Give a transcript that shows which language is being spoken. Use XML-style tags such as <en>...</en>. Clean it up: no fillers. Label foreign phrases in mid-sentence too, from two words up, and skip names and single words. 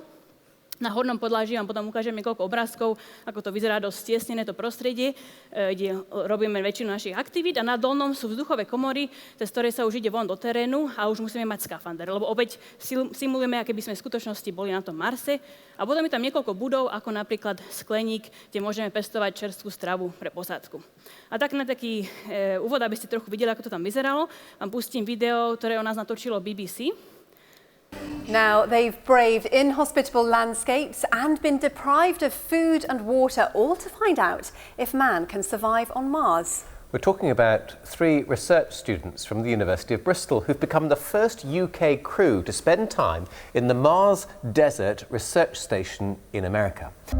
<sk>Na hornom podlaží vám potom ukážem niekoľko obrázkov, ako to vyzerá dosť stiesnené to prostredie, kde robíme väčšinu našich aktivít a na dolnom sú vzduchové komory, cez ktoré sa už ide von do terénu a už musíme mať skafander, lebo opäť simulujeme, aké by sme v skutočnosti boli na tom Marse. A potom je tam niekoľko budov, ako napríklad skleník, kde môžeme pestovať čerstvú stravu pre posádku. A tak na taký úvod, aby ste trochu videli, ako to tam vyzeralo, vám pustím video, ktoré o nás natočilo BBC.</sk> <en>Now, they've braved inhospitable landscapes and been deprived of food and water, all to find out if man can survive on Mars. We're talking about 3 research students from the University of Bristol who've become the first UK crew to spend time in the Mars Desert Research Station in America.</en>